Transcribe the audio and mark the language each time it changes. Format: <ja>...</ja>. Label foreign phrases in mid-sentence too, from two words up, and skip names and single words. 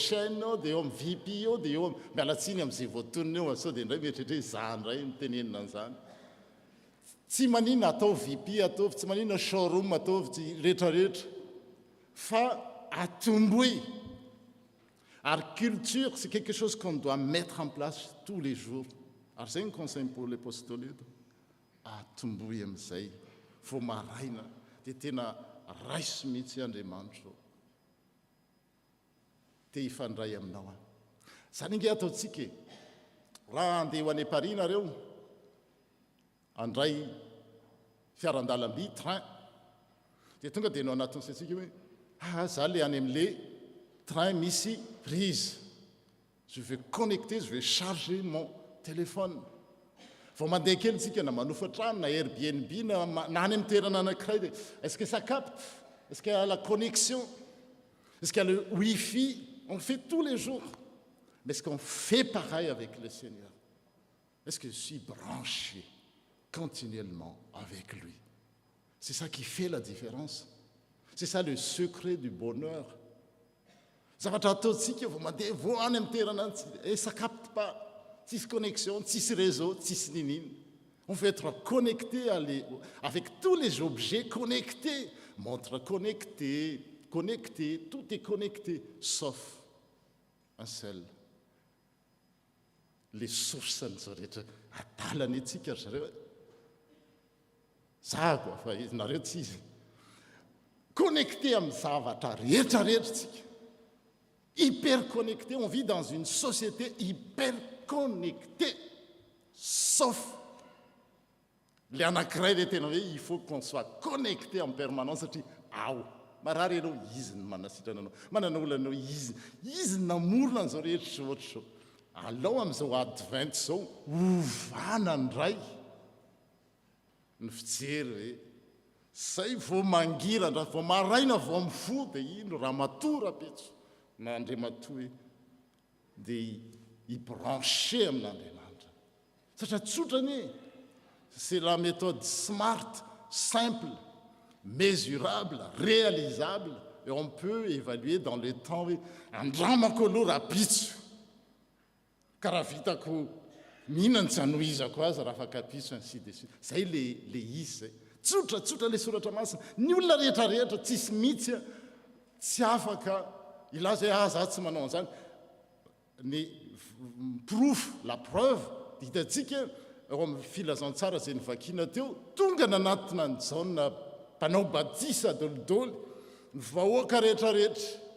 <mg>chaîne eo dia eo amin'ny VP eo dia eo mialatsiny amin'izay voatonina eo sao dia indray mieritrehitra hoe za indray mitenenina an'izany tsy manina atao VP ataovy tsy manina showroom ataovy tsy rehetrarehetra fa atomboy ary</mg> <fr>culture c'est quelque chose qu'on doit mettre en place tous les jours</fr> <mg>ary zay ny</mg> <fr>conseil pour l'apostolé</fr> <mg>atomboy amin'izay vao maraina dia tena raiso mihitsy Andriamanitra te hifandray aminao zany inge ataontsika raha andeha ho any Paris-nareo andray fiarandalam-by train dia tonga dia no anatin'ny saintsika hoe za le any amin'le train misy</mg> <fr>prise je vais connecter je vais charger mon téléphone</fr> <mg>vao mandeha kely tsika na manofa trano na Airbnb na any amin'ny toerana anankiray dia</mg> <fr>est-ce que ça capte est-ce qu'il y a la connexion est-ce qu'il y a le wifi on fait tous les jours mais est-ce qu'on fait pareil avec le Seigneur est-ce que je suis branché continuellement avec lui c'est ça qui fait la différence c'est ça le secret du bonheur</fr> <mg>zavatra ataontsika vao mandeha vao any amin'ny toerana</mg> <fr>et ça capte pas</fr> <mg>tsisy connexion, tsisy réseau, tsisy ninine.</mg> <fr>On veut être connecté avec tous les objets connectés. Montre connectée, tout est connecté, sauf un seul. Les sources</fr> <mg>rehetra adalany antsika zareo za koa fa izy nareo tsy izy connecté amin'ny zavatra rehetrarehetra tsika</mg> <fr>hyper connecté on vit dans une société hyper connecté sauf le</fr> <mg>anankiray le tena hoe</mg> <fr>il faut qu'on soit connecté en permanence</fr> <mg>satria ao marary ianao izy ny manasitrana anao manana olana anao izy namorona an'izao rehetra zao ohatra zao alao amin'izao advent zao ovana ndray ny fijery hoe zay vao mangirandra vao maraina vao mifo dia ino raha matora petso na Andriamato hoe dia ibranché amin'Andriamanitra satria tsotrany c'est</mg> <fr>la méthode smart simple mesurable réalisable et on peut évaluer dans le temps</fr> <mg>hoe andramako aloha raha pitso ka raha vitako mihinany tsy anohizako azy raha afaka pitso</mg> <fr>ainsi de suite</fr> <mg>zay le izy zay tsotra le soratra masina ny olona rehetrarehetra tsisy mihitsy tsy afaka ilaza hoe za tsy manao an'izany ny proof</mg> <fr>la preuve</fr> <mg>hitantsika eo amin'ny filazantsara zay nyvakina teo tonga nanatina ny jaona mpanao batisa dolidoly ny vahoaka rehetrarehetra</mg>